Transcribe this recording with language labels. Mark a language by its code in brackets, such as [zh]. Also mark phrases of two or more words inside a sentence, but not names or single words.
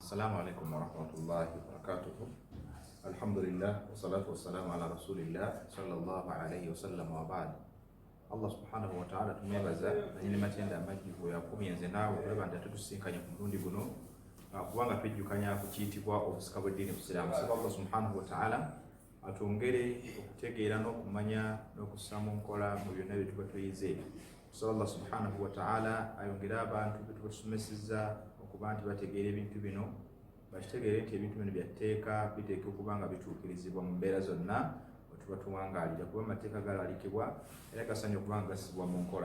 [ar] السلام عليكم ورحمة الله وبركاته الحمد لله والصلاة والسلام على رسول الله صلى الله عليه وسلم وبعد. الله سبحانه وتعالى [lg] tumwebaza nanyini matenda amajjuvu yakuminze naawe okulaba nti atutusinkanye ku mulundi guno kubanga twejjukanya ku kiyitibwa obusika bw'eddiini busiraamu. Saba [ar] الله سبحانه وتعالى [lg] atwongere okutegeera n'okumanya n'okussa mu nkola mu byonna bye tuba tuyize. So [ar] الله سبحانه وتعالى [lg] ayongere abantu be tubasomesezza okuba nti bategeera ebintu bino, bakitegeere nti ebintu bino byatteeka biteeka okuba nga bituukirizibwa mu mbeera zonna bwe tuba tuwangaalira, kuba amateeka galalikibwa era gasaanye okuba nga gassibwa mu nkola.